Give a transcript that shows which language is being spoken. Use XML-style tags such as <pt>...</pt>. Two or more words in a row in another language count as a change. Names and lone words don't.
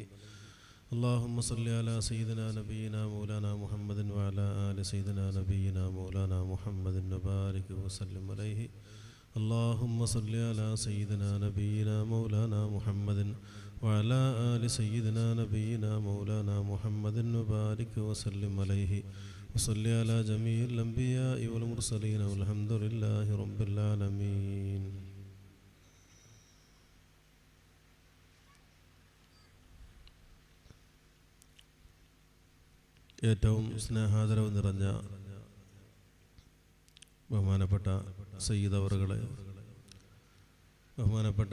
<ar>اللهم صل على سيدنا نبينا مولانا محمد وعلى آل سيدنا نبينا مولانا محمد وبارك وسلم عليه. اللهم صل على سيدنا نبينا مولانا محمد وعلى آل سيدنا نبينا مولانا محمد وبارك وسلم عليه. وصلي على جميع الأنبياء والمرسلين والحمد لله رب العالمين.</ar> <ml>ഏറ്റവും സ്നേഹാദരവ് നിറഞ്ഞ ബഹുമാനപ്പെട്ട സയ്യിദ് അവറുകളെ, ബഹുമാനപ്പെട്ട</ml>